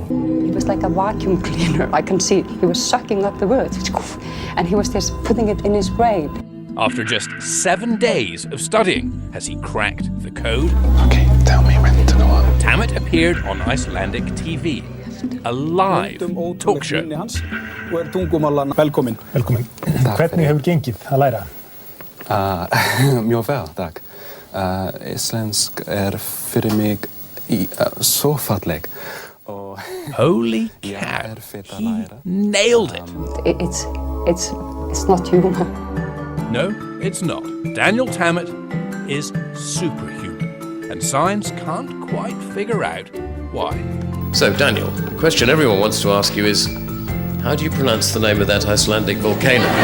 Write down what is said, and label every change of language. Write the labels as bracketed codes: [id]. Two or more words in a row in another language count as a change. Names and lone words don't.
[en] He was like a vacuum cleaner. I can see he was sucking up the words, and he was just putting it in his brain. After just 7 days of studying, has he cracked the code? Okay, tell me when to go on. Tammet appeared on Icelandic TV, a live talk show. [is] Velkomin. Hvernig hefur gengið að læra? Mjög vel, takk. Íslensk fyrir mig så falleg. [en] Holy cow, he nailed it. It's not human. No, it's not. Daniel Tammet is superhuman, and science can't quite figure out why. So, Daniel, the question everyone wants to ask you is, how do you pronounce the name of that Icelandic volcano?